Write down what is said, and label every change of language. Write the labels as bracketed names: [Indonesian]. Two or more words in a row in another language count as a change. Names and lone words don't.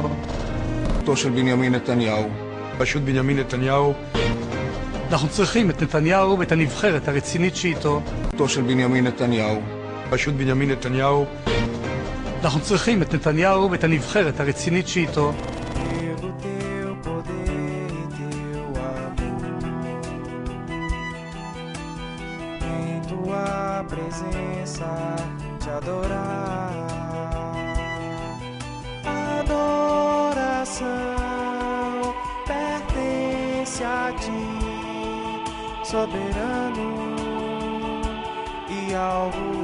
[Hebrew] של בנימין נתניהו. בראשות בנימין נתניהו. אנחנו צריכים את נתניהו ואת הנבחרת הרצינית שאיתו. של בנימין נתניהו. בראשות בנימין נתניהו. אנחנו צריכים את נתניהו ואת הנבחרת הרצינית שאיתו. [Portuguese] Pelo teu poder e teu amor, em tua presença te adorar. Adoração pertence a ti, soberano e alvo.